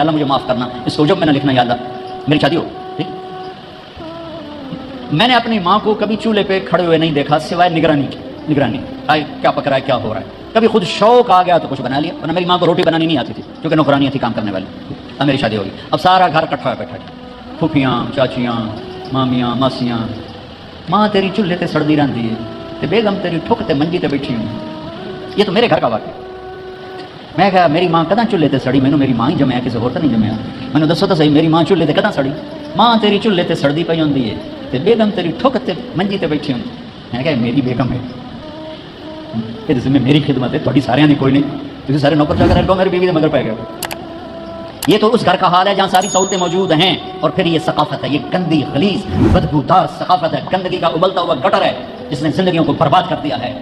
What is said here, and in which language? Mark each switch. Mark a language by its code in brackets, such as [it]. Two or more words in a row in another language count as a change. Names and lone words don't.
[ur] اللہ مجھے معاف کرنا، اس کو عجب میں نہ لکھنا [ar] یا اللہ۔ [ur] میری شادی ہو ٹھیک، میں نے اپنی ماں کو کبھی چولہے پہ کھڑے ہوئے نہیں دیکھا سوائے نگرانی کی، نگرانی کیا پک رہا ہے، کیا ہو رہا ہے۔ کبھی خود شوق آ گیا تو کچھ بنا لیا، ورنہ میری ماں کو روٹی بنانی نہیں آتی تھی کیونکہ نوکرانیاں تھی کام کرنے والی۔ اب میری شادی ہوگی، اب سارا گھر کٹھا بیٹھا ہے، پھوپھیاں، چاچیاں، مامیاں، ماسیاں۔ [pa] ماں تیری چولہے تے سڑدی رہندی ہے تے بیگم تیری ٹھک تے منجی تے بیٹھی ہوں۔ [ur] یہ تو میرے گھر کا واقعہ۔ [pa] میں کہا میری ماں کداں چولہے تے سڑی، مینوں میری ماں ہی جمیا، کسی اور تے نہیں جمیا۔ مینوں دسو تو صحیح میری ماں چولہے تے کداں سڑی؟ ماں تیری چولہے تے سڑدی پئی ہوندی ہے تے بیگم تیری ٹھک تے منجی تے بیٹھی ہوندی۔ [ur] میں کہا میری بیگم ہے، یہ ذمہ میری خدمت ہے، [pa] تھوڑی سارے دی کوئی نہیں، تسی سارے نوکر چاکر رکھو، میری بیوی دے مگر پہ گئے۔ [ur] یہ تو اس گھر کا حال ہے جہاں ساری سہولتیں موجود ہیں، اور پھر یہ ثقافت ہے، یہ گندی خلیص بدبودار ثقافت ہے، گندگی کا ابلتا ہوا گٹر ہے جس نے زندگیوں کو برباد کر دیا ہے۔